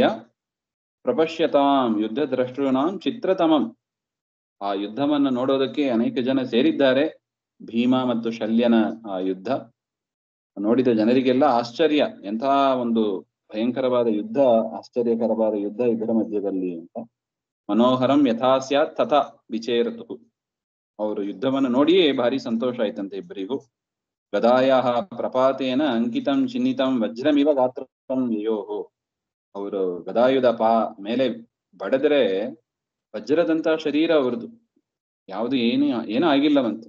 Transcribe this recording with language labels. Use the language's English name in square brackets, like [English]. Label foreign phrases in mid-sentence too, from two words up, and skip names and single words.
[Sanskrit] ಪ್ರಪಶ್ಯತಾಂ ಯುದ್ಧ ದ್ರಷ್ಟೃಣಾಂ ಚಿತ್ರತಮಂ, [Kannada] ಆ ಯುದ್ಧವನ್ನು ನೋಡೋದಕ್ಕೆ ಅನೇಕ ಜನ ಸೇರಿದ್ದಾರೆ. ಭೀಮ ಮತ್ತು ಶಲ್ಯನ ಆ ಯುದ್ಧ ನೋಡಿದ ಜನರಿಗೆಲ್ಲ ಆಶ್ಚರ್ಯ, ಎಂತಹ ಒಂದು ಭಯಂಕರವಾದ ಯುದ್ಧ, ಆಶ್ಚರ್ಯಕರವಾದ ಯುದ್ಧ ಇದರ ಮಧ್ಯದಲ್ಲಿ ಅಂತ. [Sanskrit] ಮನೋಹರಂ ಯಥಾ ಸ್ಯಾತ್ ತಥಾ ವಿಚೇರತು, [Kannada] ಅವರು ಯುದ್ಧವನ್ನು ನೋಡಿಯೇ ಭಾರಿ ಸಂತೋಷ ಆಯ್ತಂತೆ ಇಬ್ಬರಿಗೂ. [Sanskrit] ಗದಾಯಾಹ ಪ್ರಪಾತೇನ ಅಂಕಿತಂ ಚಿನ್ನಿತಂ ವಜ್ರಮಿವ ಗಾತ್ರಂ ಯಯೋಹೋ, [Kannada] ಅವರು ಗದಾಯುಧ ಮೇಲೆ ಬಡದ್ರೆ ವಜ್ರದಂತ ಶರೀರ ಅವರದು, ಯಾವುದು ಏನೂ ಆಗಿಲ್ಲವಂತೆ.